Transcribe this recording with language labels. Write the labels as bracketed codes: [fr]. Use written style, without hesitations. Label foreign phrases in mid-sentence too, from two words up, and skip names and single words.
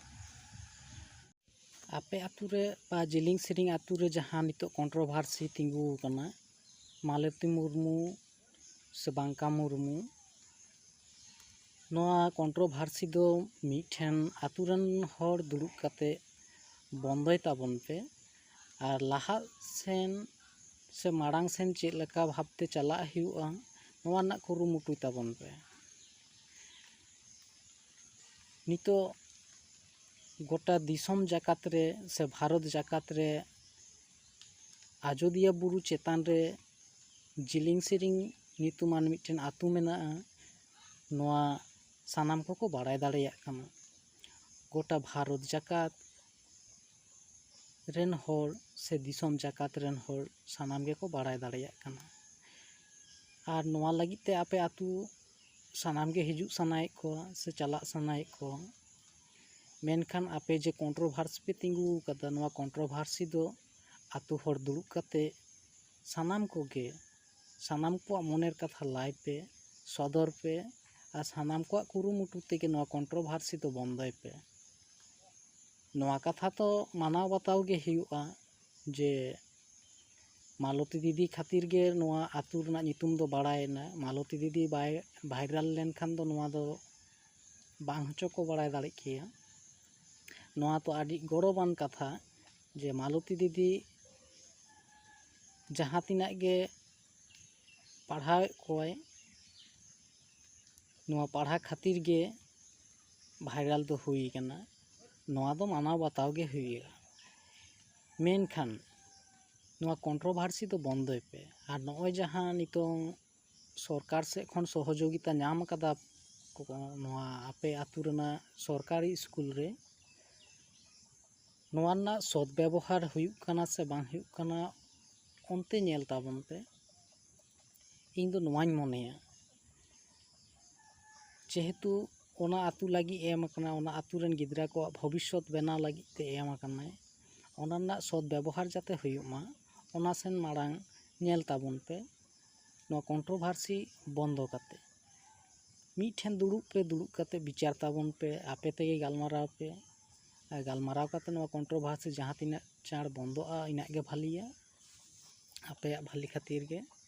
[sat] आपे आतु रे बा जेलेंग सेरेंग आतु रे जहां नितो कंट्रोवर्सी तिंगु कना मालती मुर्मू से बांका मुर्मू नोआ कंट्रोवर्सी दो मिठेन आतुरन होड़ दुड़ुब काते बंदय ताबन पे और लाहा सेन से माड़ांग सेन चेक लेका भाबते चला हुआ नोआ ना कुरुमुटुय ताबन पे। नितो गोटा दिसम जाकात रे से भारत जाकात रे आजोदिया बुरु चेतान रे जेलेंग सेरेंग नितुमान मिठेन आतु मेना नोआ सानाम को बाड़ाय दाड़ेयाग काना। गोटा भारत जाकात रेन होड़ से दिसम जाकात रेन होड़ सानाम गे को बाड़ाय दाड़ेयाग काना। आर नोआ लगित ते आपे आतु सानाम गे हिजुग सनायेद को से चलाग सनायेद को मेनखान आपे जे कंट्रोवर्सी पे तिंगु कदा नोआ कंट्रोवर्सी दो आतु होड़ दुड़ुब काते सानाम कोगे सानाम को मनेर कथा लाई पे सदर पे और सानाम को कुरुमुटु तेगे नोआ कंट्रोवर्सी तो बंदय पे। नोआ कथा तो मानाव बाताव गे हुआ जे मालती दीदी खातिर गे नोआ आतु रना नितुम दो बाड़ायना। मालती दीदी बाय भाइराल लेनखान दो नोआ दो बांग होचो को बाड़ाय दाड़े केया। नोआ तो आदि गौरवान कथा जे मालती दीदी जहाँ तिनाक गे पढ़ावे कोय नोआ पढ़ा खातिर गे भाइराल दो हुई कना। नोआ दो मानाव बाताव गे हुईगा मेनखान नोआ कंट्रोवर्सी तो बंदय पे। और नोय जहाँ नितों सरकार से खन सहयोगिता नाम कदा नोआ आपे आतु रना सरकारी स्कूल रे नोआ ना सद व्यवहार हुयुग कना से बांग हुयुग कना ओनते नेल ताबन पे। इन दो नोआनी मोनेया जेहेतु ओना आतु लगी एम कना ओना आतु रेन गिद्रा को भविष्यत बनाव लगी ते एम कनाय ओना ना सद व्यवहार जाते हुयुग मा ओना सेन माड़ांग नेल ताबन पे। नोआ कंट्रोवर्सी बंदो काते मिठेन दुड़ुब पे दुड़ुब काते विचार ताबन पे आपे तेगे गालमाराव पे गालमाराव काते नोआ कंट्रोवर्सी जहाँ तिना चाड़ बंदोआ इना गे भालिया आपे भाली खातिर गे।